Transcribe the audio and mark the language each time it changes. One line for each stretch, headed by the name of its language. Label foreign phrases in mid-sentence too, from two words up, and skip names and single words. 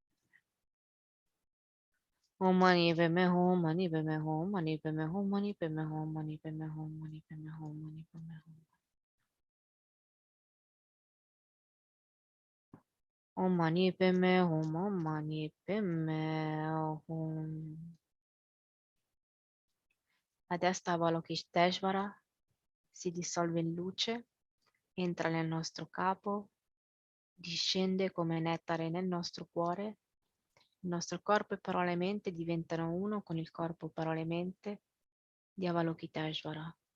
Sanskrit: Om mani padme hum, mani padme hum, mani padme hum, mani padme hum, mani padme hum, mani padme hum, mani padme hum. Om mani padme hum, om mani padme hum.
Italian: Adesso Avalokiteshvara si dissolve in luce, entra nel nostro capo, discende come nettare nel nostro cuore. Il nostro corpo e parole e mente diventano uno con il corpo, parole e mente di Avalokiteshvara.